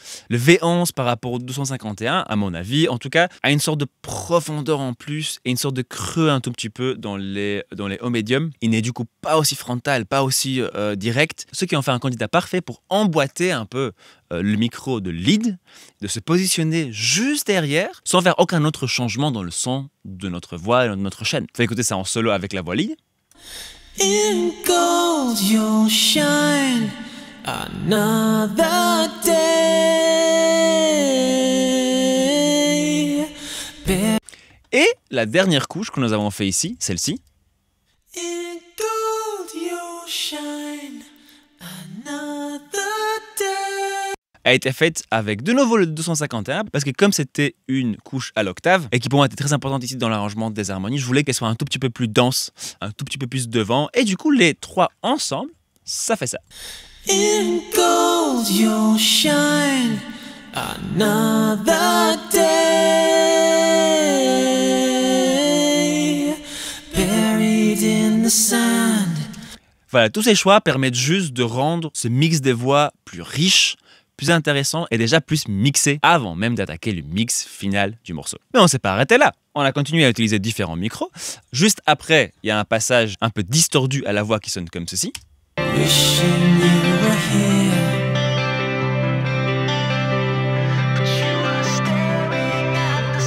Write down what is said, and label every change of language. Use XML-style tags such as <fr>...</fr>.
<fr>Le V11 par rapport au 251, à mon avis, en tout cas, a une sorte de profondeur en plus et une sorte de creux un tout petit peu dans les hauts médiums. Il n'est du coup pas aussi frontal, pas aussi direct. Ce qui en fait un candidat parfait pour emboîter un peu le micro de lead, de se positionner juste derrière, sans faire aucun autre changement dans le son de notre voix et de notre chaîne. Faites écouter ça en solo avec la voix lead.</fr> <en>In gold you'll shine another day.</en> <fr>Et la dernière couche que nous avons fait ici, celle-ci.</fr> <en>In gold you'll shine another day.</en> <fr>A été faite avec de nouveau le 251 parce que comme c'était une couche à l'octave et qui pour moi était très importante ici dans l'arrangement des harmonies, je voulais qu'elle soit un tout petit peu plus dense, un tout petit peu plus devant et du coup les 3 ensemble, ça fait ça.</fr> <en>In gold you'll shine another day, buried in the sand.</en> <fr>Voilà, tous ces choix permettent juste de rendre ce mix des voix plus riche, plus intéressant et déjà plus mixé avant même d'attaquer le mix final du morceau. Mais on ne s'est pas arrêté là. On a continué à utiliser différents micros. Juste après, il y a un passage un peu distordu à la voix qui sonne comme ceci.</fr> <en>Wishing you were here, but you are staring</en>